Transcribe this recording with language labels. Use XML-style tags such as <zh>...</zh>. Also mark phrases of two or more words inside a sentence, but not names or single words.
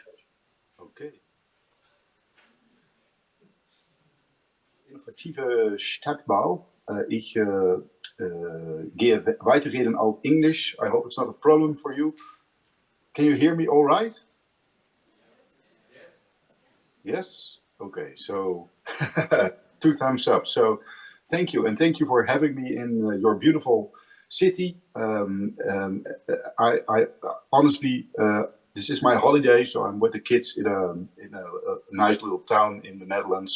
<de>Okay. Innovatieve Stadtbau. Ich gehe weiterreden auf English.</de> <en>I hope it's not a problem for you. Can you hear me all right? Yes? Okay, so 2 thumbs up. So thank you, and thank you for having me in your beautiful city. I honestly, this is my holiday, so I'm with the kids in a nice little town in the Netherlands.</en>